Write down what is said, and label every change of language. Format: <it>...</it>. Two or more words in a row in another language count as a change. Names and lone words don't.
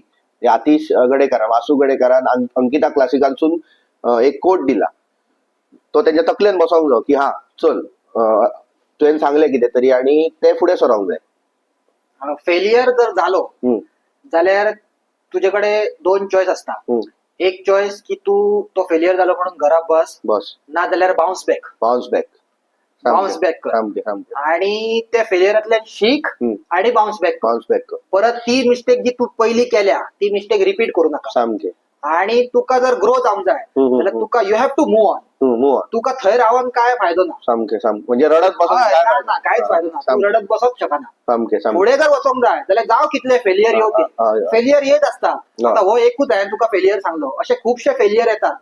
<kok>आतिश गडेकारान, वासू गडेकारान अंकिता क्लासिकांसून एक कोट दिला, तो तेंच्या तकलेन बसोंक जाय की हा चल, तुवें सांगलें कितें तरी आणि ते फुडें सरोंक जाय. फेलियर जर जालो जाल्यार तुजे कडेन 2 चॉयस असता. एक चॉयस की तू तो फेलियर जालो म्हणून घरा बस, ना जाल्यार</kok> <en>bounce back</en> <kok>कर आणि त्या फेलियरांतल्यान शीक आणि</kok> <en>bounce back</en> <kok>कर. परत ती मिस्टेक जी तू पहिली केल्या ती मिस्टेक रिपीट करू नका. आणि तुका जर ग्रो जावंक जाय जाल्यार तुका</kok> <en>you have to move on.</en> <kok>तुका थंय रावन काय फायदो ना. म्हणजे रडत कांयच फायदो ना, तू रडत बसोंक शकना. फुडें जर वचोंक जाय जाल्यार जावं कितले फेलियर येवं, फेलियर येत आसता. आता हो एकूच हांवें तुका फेलियर सांगलो, असे खुबशे फेलियर येतात.</kok>